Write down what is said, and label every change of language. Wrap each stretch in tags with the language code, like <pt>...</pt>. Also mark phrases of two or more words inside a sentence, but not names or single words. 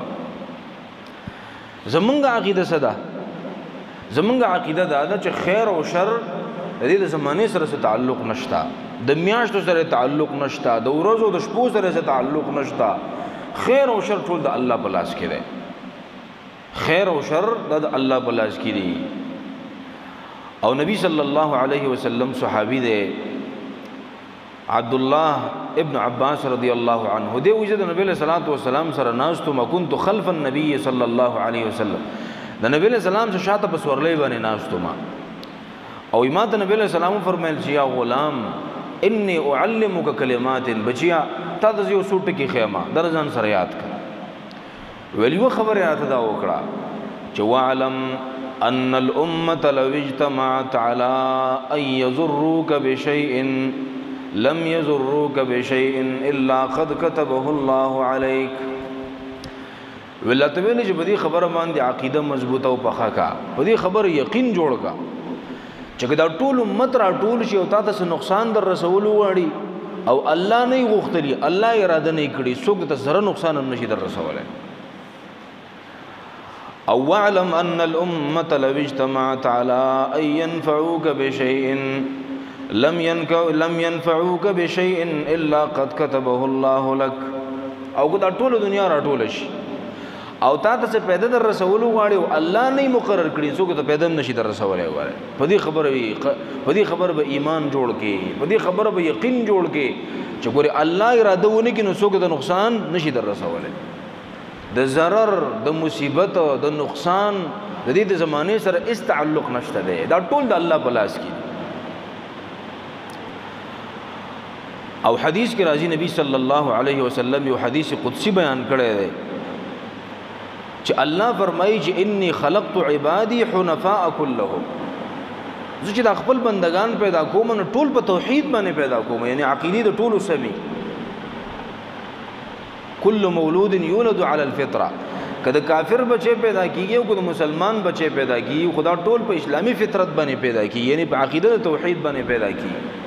<ps>زمونږ عقیده صدا زمونږ عقیده دا ده چې خیر او شر د دې زمانه سره تعلق نشتا، د میاشتو سره تعلق نشتا، د ورځو د شپو سره تعلق نشتا، خیر او شر ټول د الله په لاس کې دی، خیر او شر د الله په لاس کې دی. او نبی</ps> <ar>صلی الله علیه وسلم</ar> <ps>صحابي دی عبد الله ابن عباس</ps> <ar>رضی الله عنه</ar> <ps>دی وجد نبی</ps> <ar>صلی الله علیه وسلم</ar> <ps>سره ناستو</ps> <ar>ما كنت خلف النبي صلی الله علیه وسلم،</ar> <ps>د نبی</ps> <ar>صلی الله علیه وسلم</ar> <ps>شاته په سورلې باندې ناستو ما، او امام نبی علیہ السلام فرمایل چې</ps> <ar>یا غلام انی اعلمک کلمات،</ar> <ps>بچیا تا د یو سوټ کی خیمه درځان سره یاد کړه. ویلو خبره راته دا وکړه چې</ps> <ar>واعلم ان الامه لو اجتمعت على ان يضروك بشيء لم يضروك بشيء الا قد كتبه الله عليك.</ar> <ps>ولته ویل چې په دې خبره باندې عقیده مضبوطه او پخا کا، په دې خبره یقین جوړ کا چې دا ټول امت را ټول شي او تاسو نقصان در رسول وړي او الله نه غوښتلی، الله اراده نه کړی، څوک ته زره نقصان هم نشي در رسوله.</ps> <ar>او واعلم ان الامه لو اجتمعت على ان ينفعوك بشيء لم ينفعوك بشيء الا قد كتبه الله لك.</ar> <ps>او دا ټول دنیا را ټول شي او تا ته پیدا در رسول غواړي او الله نه مقرر کړی، څوک ته پیدا نشي در رسولای غواړي. په دې خبره به ایمان جوړ کې، په دې خبره به یقین جوړ کې چې ګوري الله اراده ونه کې نو څوک ته نقصان نشي در رسولای. د ضرر د مصیبت د نقصان د دې زمانه سره اس تعلق نشته دی، دا ټول د الله په لاس کې. او حدیث کې راځي نبی</ps> <ar>صلی الله علیه وسلم</ar> <ps>یو حدیث قدسی بیان کړی دی چې الله فرمایي چې</ps> <ar>انی خلقت عبادی حنفاء كلهم،</ar> <ps>زه چې د خپل بندگان پیدا کوم نو ټول په توحید باندې پیدا کوم، یعنی عقیده د ټولو سمي.</ps> <ar>کل مولود یولد علی الفطره،</ar> <ps>کله کافر بچي پیدا کیږي او کله مسلمان بچي پیدا کیږي، خدا ټول په اسلامی فطرت باندې پیدا کیږي، یعنی په عقیده د توحید باندې پیدا کیږي.</ps>